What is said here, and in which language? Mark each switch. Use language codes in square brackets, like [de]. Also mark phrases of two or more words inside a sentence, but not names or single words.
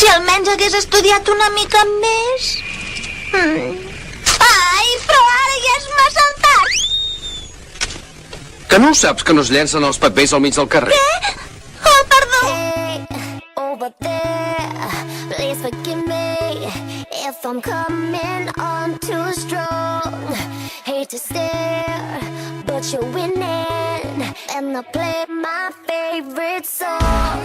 [ca] almenys hagués estudiat una mica més. Ai, però ara ja és massa tard. Que no ho saps, que no es llencen els papers al mig del carrer? Què? Oh, perdó. [en] Hey, over there, please forgive me if I'm coming on too strong. Hate to stare, but you're winning, and I play my favorite song.